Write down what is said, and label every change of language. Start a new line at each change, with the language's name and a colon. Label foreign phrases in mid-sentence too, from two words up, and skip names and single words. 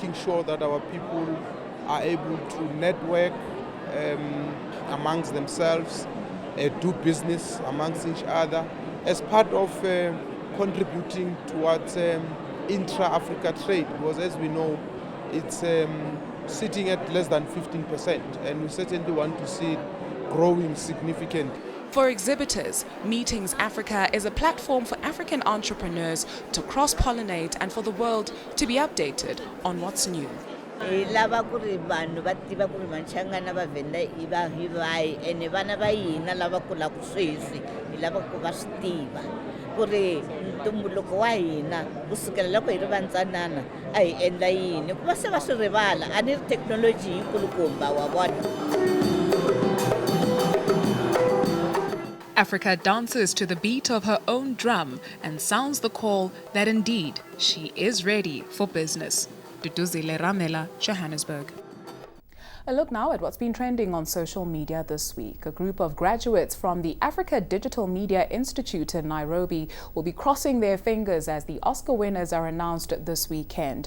English: that our people are able to network amongst themselves, do business amongst each other as part of contributing towards intra-Africa trade, because as we know, it's sitting at less than 15%, and we certainly want to see it growing significantly. For exhibitors, Meetings Africa is a platform for African entrepreneurs to cross-pollinate and for the world to be updated on what's new.
Tsonga: Lava kuri vanhu va tiva ku ri Machangana va vhenda I vahi ene vana va hina lava kulaka sweswi hi lava ku va swi tiva ku ri ntumbuluko wa hina kusukela loko hi ri vantsanana a hi endla yini ku va se va swi rivala a ni ri thekinoloji yi kulukumba wa vona.
English: Africa dances to the beat of her own drum and sounds the call that indeed she is ready for business. Duduzile Ramela, Johannesburg. A look now at what's been trending on social media this week. A group of graduates from the Africa Digital Media Institute in Nairobi will be crossing their fingers as the Oscar winners are announced this weekend.